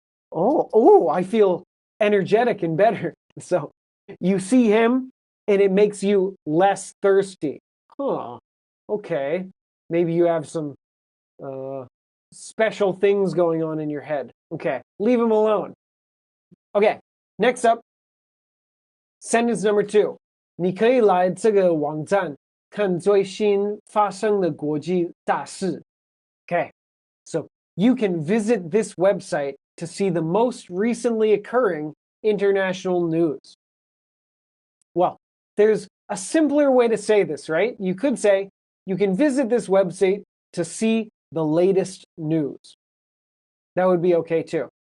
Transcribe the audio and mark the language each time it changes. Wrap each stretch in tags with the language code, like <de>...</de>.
<en>Oh, I feel energetic and better. So you see him and it makes you less thirsty. Huh, okay. Maybe you have some special things going on in your head. Okay, leave him alone. Okay, next up, sentence number 2.</en> <zh>你可以来这个网站看最新发生的国际大事.</zh> <en>Okay, so you can visit this website to see the most recently occurring international news. Well, there's a simpler way to say this, right? You could say, you can visit this website to see the latest news. That would be okay too.</en>